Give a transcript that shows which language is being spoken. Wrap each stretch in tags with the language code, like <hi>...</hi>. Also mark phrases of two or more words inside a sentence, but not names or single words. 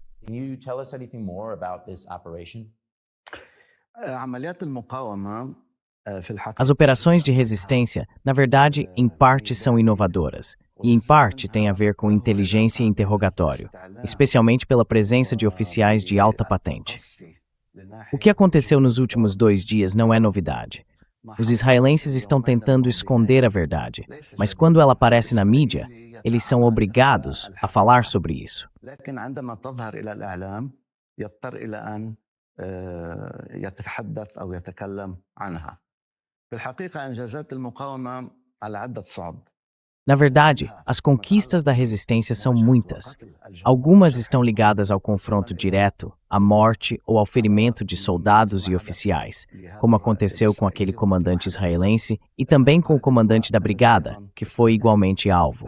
<pt>As operações de resistência, na verdade, em parte são inovadoras, e em parte têm a ver com inteligência e interrogatório, especialmente pela presença de oficiais de alta patente. O que aconteceu nos últimos 2 dias não é novidade. Os israelenses estão tentando esconder a verdade, mas quando ela aparece na mídia, eles são obrigados a falar sobre isso.</pt> <ar>يتحدث أو يتكلم عنها. في الحقيقة إنجازات المقاومة على عدة صعد.</ar> <pt>Na verdade, as conquistas da resistência são muitas. Algumas estão ligadas ao confronto direto, à morte ou ao ferimento de soldados e oficiais, como aconteceu com aquele comandante israelense e também com o comandante da brigada, que foi igualmente alvo.</pt>